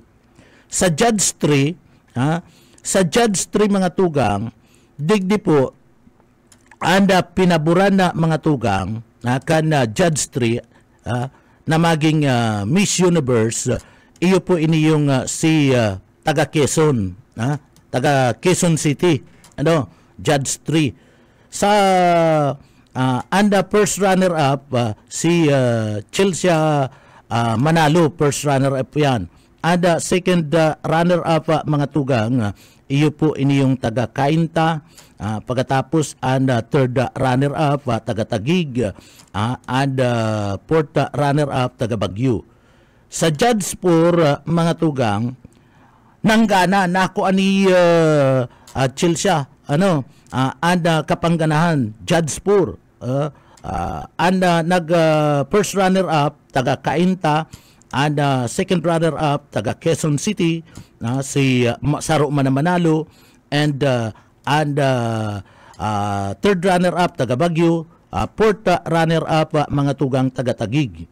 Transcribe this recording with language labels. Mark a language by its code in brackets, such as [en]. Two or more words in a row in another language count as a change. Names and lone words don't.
[bik] Sa Judge 3, mga tugang, digdi po, and pinaburan na mga tugang, kan Judge 3, na maging Miss Universe, iyo po iniyong si taga Quezon, taga Quezon City, Judge 3. Sa and [en] first runner-up, [bik] si Chelsea Manalo, [en] first runner-up [bik] yan. [en] And second runner-up, [bik] mga tugang, iyo po iniyong taga Cainta, pagkatapos and [en] third runner-up, [bik] taga Taguig, and [en] fourth runner-up, [bik] taga Baguio. Sa Judge 4, mga tugang, nanggana na ako ani Chelsea, and kapangganahan, Judge 4, and [en] first runner-up, [bik] taga Cainta, and [en] second runner-up, [bik] taga Quezon City, si Saro Manalo, and [en] third runner-up, [bik] taga Baguio, [en] fourth runner-up, [bik] mga tugang taga Taguig.